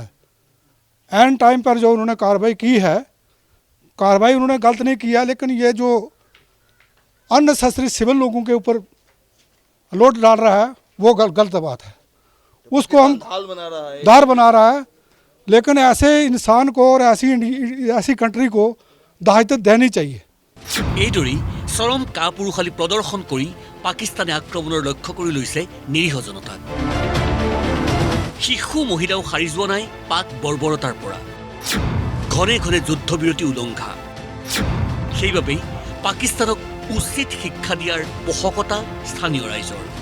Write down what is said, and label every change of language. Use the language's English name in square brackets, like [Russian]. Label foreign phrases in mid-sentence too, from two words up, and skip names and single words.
[English] end time [Hindi] पर जो उन्होंने कार्रवाई की है, कार्रवाई उन्होंने गलत नहीं किया, लेकिन ये जो [English] unnecessary civil [Hindi] लोगों के ऊपर लोड डाल रहा है वो गलत बात है। उसको हम धार बना रहा है, लेकिन ऐसे इंसान को और ऐसी कंट्री को दायित्व देनी चाहिए। [Assamese] এইদৰেই চৰম কাপুৰুষালী প্ৰদৰ্শন কৰি পাকিস্তানে আক্ৰমণৰ লক্ষ্য কৰি লৈছে নিৰীহ জনতাক। শিশু মহিলাও সাৰি যোৱা নাই পাক বৰ্বৰতাৰ পৰা। ঘনে ঘনে যুদ্ধবিৰতি উলংঘা। সেইবাবেই পাকিস্তানক উচিত শিক্ষা দিয়াৰ পোষকতা স্থানীয় ৰাইজৰ।